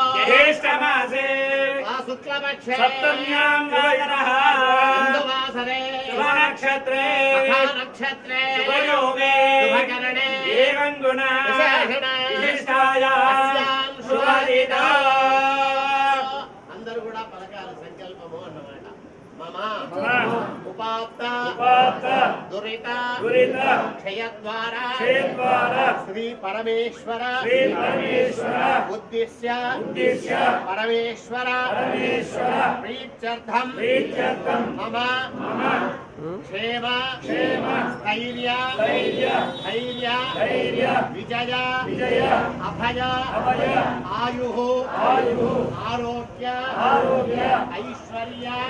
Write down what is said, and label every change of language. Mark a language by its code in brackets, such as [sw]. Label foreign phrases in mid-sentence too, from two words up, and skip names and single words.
[sa] ज्येष्ठमासे शुक्लपक्षे सप्तम्यां वासरः हिन्दुवासरे शुभनक्षत्रे नक्षत्रे शुभयोगे शुभकरणे एवं गुण विशेषण विशिष्टायां शुभदिता [te] అందరూ కూడా పలకాల సంకల్పము అన్నమాట [sa] మమ ఉపాత్త దురిత క్షయద్వార శ్రీ పరమేశ్వర ఉద్దిశ్య పరమేశ్వర ప్రీత్యర్థం మమ క్షేమ స్థైర్య ధైర్య విజయ అభయ ఆయు ఆరోగ్య ఐశ్వర్య